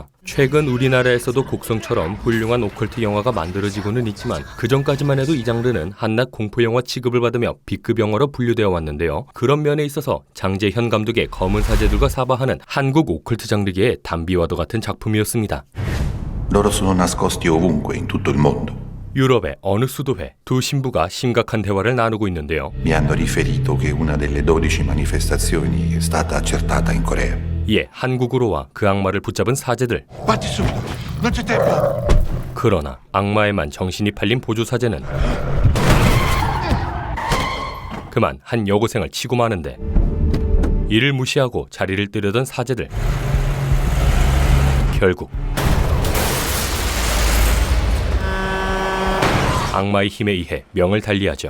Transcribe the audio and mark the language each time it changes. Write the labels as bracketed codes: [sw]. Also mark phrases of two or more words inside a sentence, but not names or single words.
[ko] 최근 우리나라에서도 곡성처럼 훌륭한 오컬트 영화가 만들어지고는 있지만 그전까지만 해도 이 장르는 한낱 공포영화 취급을 받으며 B급 영화로 분류되어 왔는데요. 그런 면에 있어서 장재현 감독의 검은 사제들과 사바하는 한국 오컬트 장르계의 담비와도 같은 작품이었습니다. [it] Loro sono nascosti ovunque in tutto il mondo. [ko] 유럽의 어느 수도회 두 신부가 심각한 대화를 나누고 있는데요. [it] Mi hanno riferito che una delle 12 manifestazioni è stata accertata in Corea. [ko] 이에 한국으로 와 그 악마를 붙잡은 사제들. [it] Batti subito, non c'è tempo. [ko] 그러나 악마에만 정신이 팔린 보조 사제는 그만 한 여고생을 치고 마는데, 이를 무시하고 자리를 뜨려던 사제들. 결국 악마의 힘에 의해 명을 달리하죠.